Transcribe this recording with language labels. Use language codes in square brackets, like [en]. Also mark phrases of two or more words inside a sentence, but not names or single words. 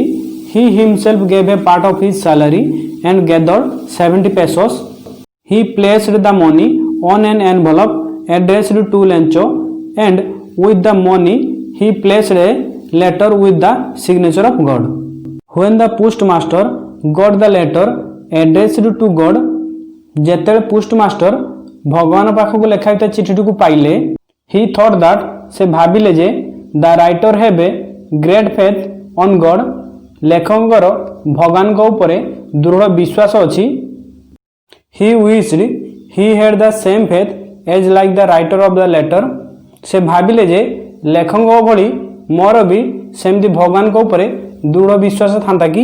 [en] He himself gave a part of his salary and gathered 70 pesos. He placed the money on an envelope addressed to Lencho, and with the money he placed a letter with the signature of God. When the postmaster got the letter addressed to God, [or] ଯେତେବେଳେ ପୋଷ୍ଟମାଷ୍ଟର ଭଗବାନ ପାଖକୁ ଲେଖାଯାଇଥିବା ଚିଠିଟିକୁ ପାଇଲେ, [en] he thought that, [or] ସେ ଭାବିଲେ ଯେ [en] the writer has great faith on God, [or] ଲେଖକଙ୍କର ଭଗବାନଙ୍କ ଉପରେ ଦୃଢ଼ ବିଶ୍ୱାସ ଅଛି। [en] he wished he had the same faith as like the writer of the letter, [or] ସେ ଭାବିଲେ ଯେ ଲେଖକଙ୍କ ଭଳି ମୋର ବି ସେମିତି ଭଗବାନଙ୍କ ଉପରେ ଦୃଢ଼ ବିଶ୍ୱାସ ଥାନ୍ତା କି।